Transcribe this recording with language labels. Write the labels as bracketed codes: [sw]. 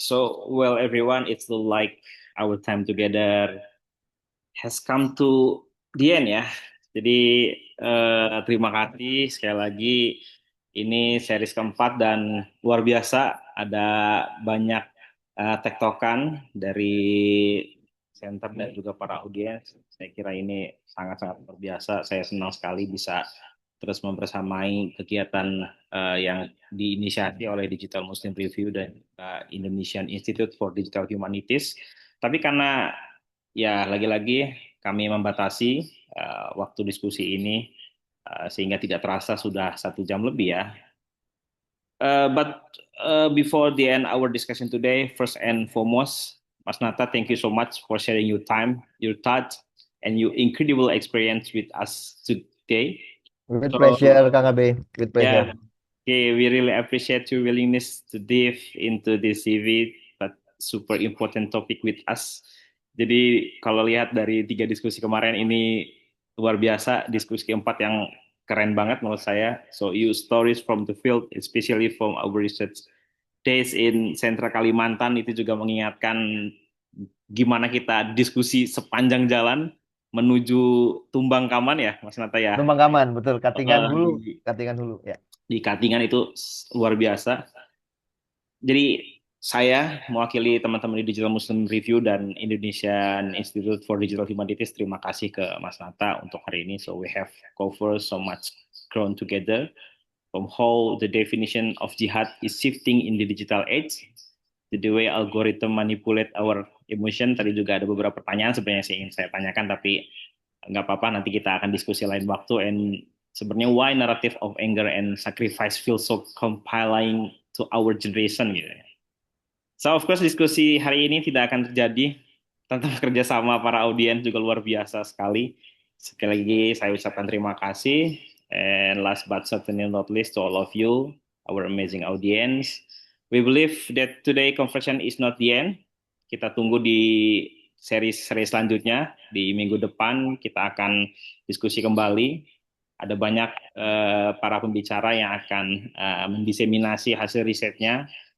[en] So, well everyone, it's like our time together has come to the end ya. [id] Jadi terima kasih sekali lagi. Ini series keempat dan luar biasa. Ada banyak tektokan dari center dan juga para audiens. Saya kira ini sangat-sangat luar biasa. Saya senang sekali bisa terus membersamai kegiatan yang diinisiasi oleh Digital Muslim Review dan Indonesian Institute for Digital Humanities. Tapi karena ya lagi-lagi kami membatasi waktu diskusi ini sehingga tidak terasa sudah 1 jam lebih ya. [en] But before the end our discussion today, first and foremost, Mas Nata, thank you so much for sharing your time, your thoughts, and your incredible experience with us today. With So, pleasure, Kang Abe. With yeah, pleasure. okay, we really appreciate your willingness to dive into this CV, but super important topic with us. [id] Jadi kalau lihat dari 3 diskusi kemarin ini luar biasa, diskusi keempat yang keren banget menurut saya. [en] So you stories from the field, especially from our research days in Sentra Kalimantan, [id] itu juga mengingatkan gimana kita diskusi sepanjang jalan menuju Tumbang Kaman ya, Mas Nata ya. Tumbangkaman, betul. Katingan hulu. Di, Katingan hulu, ya. di Katingan itu luar biasa. Jadi saya mewakili teman-teman di Digital Muslim Review dan Indonesian Institute for Digital Humanities, terima kasih ke Mas Nata untuk hari ini. [en] So we have covered so much ground together from how the definition of jihad is shifting in the digital age, to the way algorithm manipulate our emotion. [id] Tadi juga ada beberapa pertanyaan sebenarnya yang ingin saya tanyakan, tapi nggak apa-apa, nanti kita akan diskusi lain waktu. [en] And sebenarnya why narrative of anger and sacrifice feels so compelling to our generation gitu. So of course [id] diskusi hari ini tidak akan terjadi tanpa kerjasama para audiens juga luar biasa sekali. Sekali lagi saya ucapkan terima kasih. [en] And last but certainly not least to all of you, our amazing audience. We believe that today conversation is not the end. [id] Kita tunggu di seri-seri selanjutnya. Di minggu depan kita akan diskusi kembali. Ada banyak para pembicara yang akan mendiseminasi hasil risetnya.